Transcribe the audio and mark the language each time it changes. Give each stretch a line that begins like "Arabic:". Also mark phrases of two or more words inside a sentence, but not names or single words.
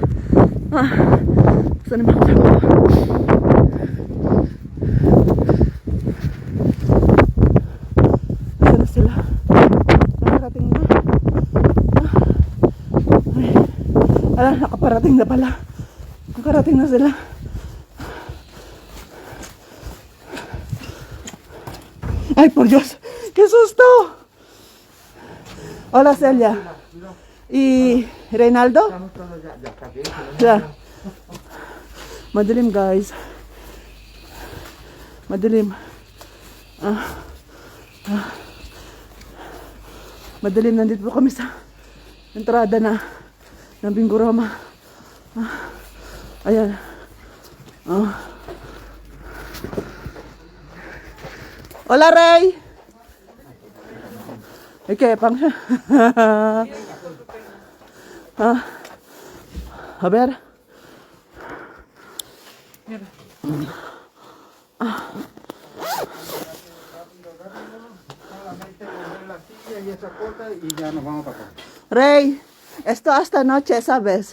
Filipino: Saan naman ako? Saan na sila? Nakarating na. Ay. Ala, nakaparating na pala. Nakarating na sila. Ay,
Spanish: por Dios. ¡Qué susto! Hola, Celia. ¿Y Reinaldo? Ya.
Filipino: Madilim, guys. Madilim. Madilim. Nandito po kami sa entrada ng Bingoroma. Ayan.
Spanish: Hola, Rey. ¿Qué, pang? A ver. Rey, esto hasta noche, ¿sabes?